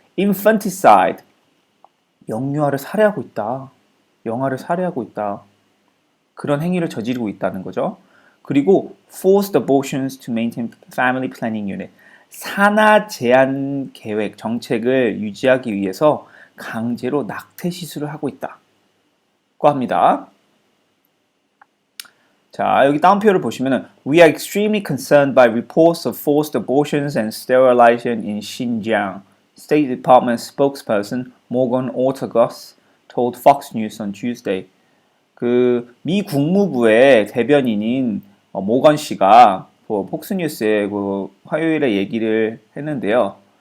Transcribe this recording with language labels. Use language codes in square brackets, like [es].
[ko] infanticide, 영유아를 살해하고 있다. 영아를 살해하고 있다. 그런 행위를 저지르고 있다는 거죠. [en] 그리고 forced abortions to maintain family planning unit. [ko] 산하 제한 계획 정책을 유지하기 위해서 강제로 낙태 시술을 하고 있다고 합니다. 자, 여기 다운표를 보시면은 [en] We are extremely concerned by reports of forced abortions and sterilization in Xinjiang. State Department spokesperson Morgan Ortagus told Fox News on Tuesday. [ko] 미 국무부의 대변인인 모건 씨가 폭스뉴스에 화요일에 얘기를 했는데요.